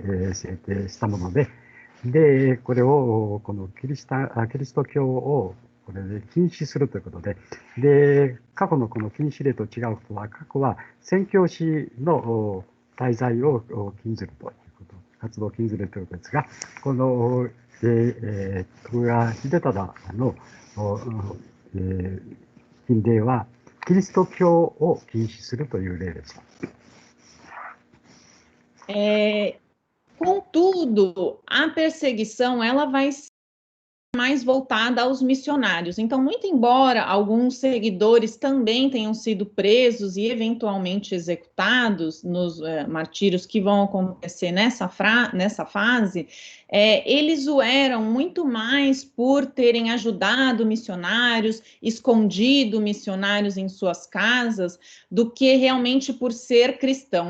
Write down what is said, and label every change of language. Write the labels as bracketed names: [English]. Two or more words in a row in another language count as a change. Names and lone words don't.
[Japanese] 制定したもので、で、これを、このキリスト教をこれで禁止するということで、で、過去のこの禁止令と違うことは、過去は宣教師の滞在を禁ずるということ、活動を禁ずるということですが、この、徳川秀忠の禁令は、キリスト教を禁止するという例でした。 [Portuguese] Contudo, a perseguição ela vai ser mais voltada aos missionários. Então, muito embora alguns seguidores também tenham sido presos e eventualmente executados nos martírios que vão acontecer nessa fase, eles o eram muito mais por terem ajudado missionários, escondido missionários em suas casas, do que realmente por ser cristão.